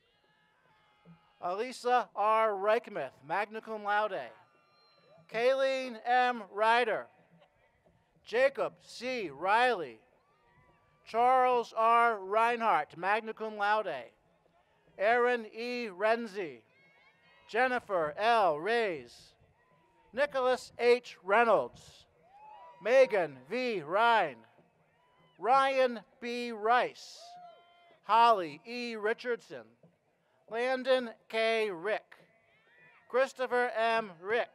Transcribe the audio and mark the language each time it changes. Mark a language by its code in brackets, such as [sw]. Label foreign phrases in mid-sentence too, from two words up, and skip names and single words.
[en] Reesness, Elisa R. Reichmuth, [la] magna cum laude. [en] Kayleen M. Ryder. Jacob C. Riley. Charles R. Reinhardt, [la] magna cum laude. [en] Aaron E. Renzi. Jennifer L. Reyes. Nicholas H. Reynolds. Megan V. Ryan. Ryan B. Rice. Holly E. Richardson. Landon K. Rick. Christopher M. Rick.